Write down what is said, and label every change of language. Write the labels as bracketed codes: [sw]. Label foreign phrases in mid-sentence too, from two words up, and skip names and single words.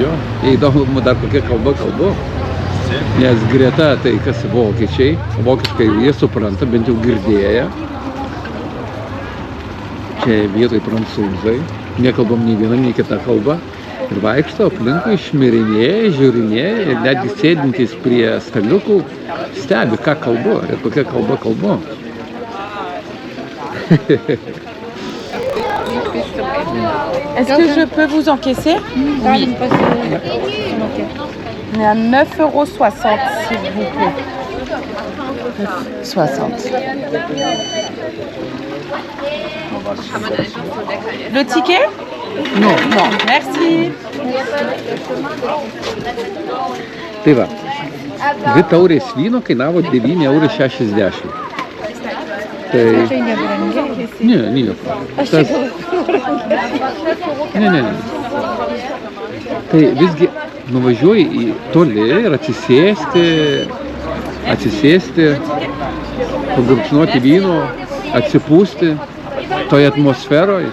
[lt] Jo, įdomu dar kokia kalba kalbu. Nes greta tai kas vokiečiai, vokiškai jie supranta, bent jau girdėję. Čia vietoj prancūzai, nekalbam nei vieną, nei kitą kalbą. Ir vaikšto aplinkui, šmirinėja, žiūrinėja ir netgi sėdintys prie staliukų stebi, ką kalbu ir kokia kalba kalbu. [fr] Est-ce que je peux vous encaisser? [lt] Galim pasimokėti. [fr] On est à 9,60 €, s'il vous plaît. 60. Le ticket? No. Non, merci. [lt] Tai va, 2 taurės vyno kainavo 9,60 €. Tai... Tai nebrangiai. Ne, nieko. Aš Tas... Ne. Tai visgi nuvažiuoji į toli ir atsisėsti, pagurkšnoti vyno, atsipūsti toje atmosferoje.